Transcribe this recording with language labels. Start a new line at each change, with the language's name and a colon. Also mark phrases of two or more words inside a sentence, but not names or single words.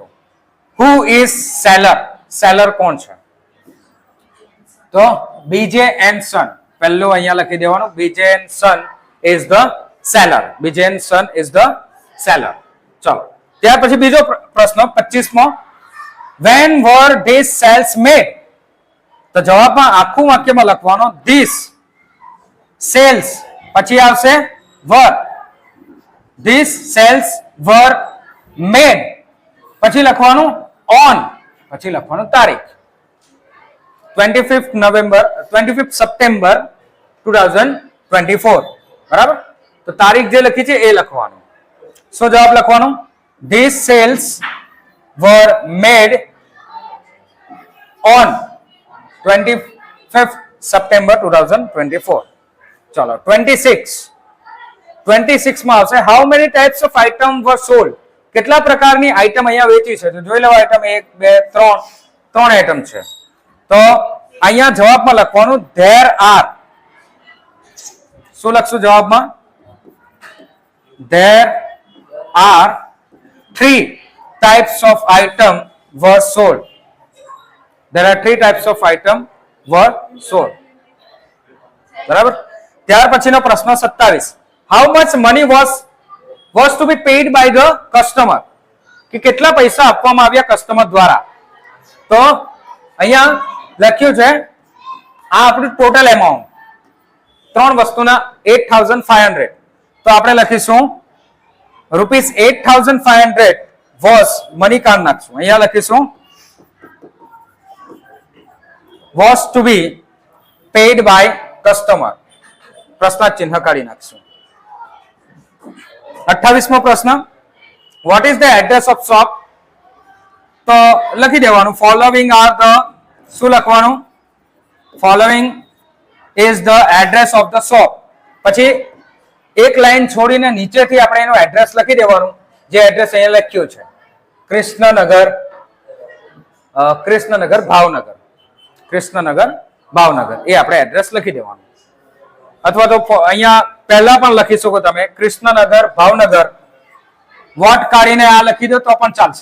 English: who is seller?
Gujarati: સેલર કોણ છે? તો બીજે એન્ડ સન. પહેલું અહીંયા લખી દેવાનું.
English: BJ and Son is the seller. BJ and Son is the seller.
Gujarati: ચલો, ત્યાર પછી બીજો પ્રશ્ન 25મો.
English: when were these sales made?
Gujarati: તો જવાબમાં આખું વાક્યમાં લખવાનો
English: these sales
Gujarati: પછી આવશે were.
English: These sales were made
Gujarati: પછી લખવાનું on પછી લખવાનું તારીખ 25th September 2024 બરાબર. તો તારીખ જે લખી છે એ લખવાનું. શું જવાબ લખવાનો?
English: These sales were made on 25th September 2024.
Gujarati: ચલો 26 માં આવશે
English: how many types of item were sold?
Gujarati: કેટલા પ્રકારની આઈટમ અહીંયા વેચી છે? તો જોઈ લો આઈટમ 1 2 3 આઈટમ છે. તો અહીંયા જવાબમાં લખવાનું
English: there are.
Gujarati: શું લખશું જવાબમાં?
English: There are 3 types of item were sold. There are 3 types of item were sold.
Gujarati: બરાબર. ત્યાર પછીનો પ્રશ્ન 27.
English: How much money was to be paid by the customer?
Gujarati: કે કેટલા પૈસા આપવામાં આવ્યા કસ્ટમર દ્વારા? તો અહીંયા લખ્યું છે આ આપણું
English: total amount
Gujarati: ત્રણ વસ્તુના 8500. તો આપણે લખીશું ₹8,500 was મની કાર્ડ નાખશું. અહીંયા લખીશું
English: was to be paid by customer.
Gujarati: પ્રશ્નાર્થ ચિહ્ન કાઢી નાખશું. 28મો પ્રશ્ન
English: what is the address of shop?
Gujarati: તો લખી દેવાનું
English: following are the
Gujarati: શું લખવાનું?
English: following is the address of the shop.
Gujarati: પછી એક લાઈન છોડીને નીચેથી આપણે એનું એડ્રેસ લખી દેવાનું. જે એડ્રેસ અહીંયા લખ્યું છે કૃષ્ણનગર ભાવનગર એ આપણે એડ્રેસ લખી દેવાનું. અથવા તો અહીંયા પહેલા પણ લખી શકો તમે કૃષ્ણનગર ભાવનગર વોટ કાઢીને આ લખી દો તો પણ ચાલશે.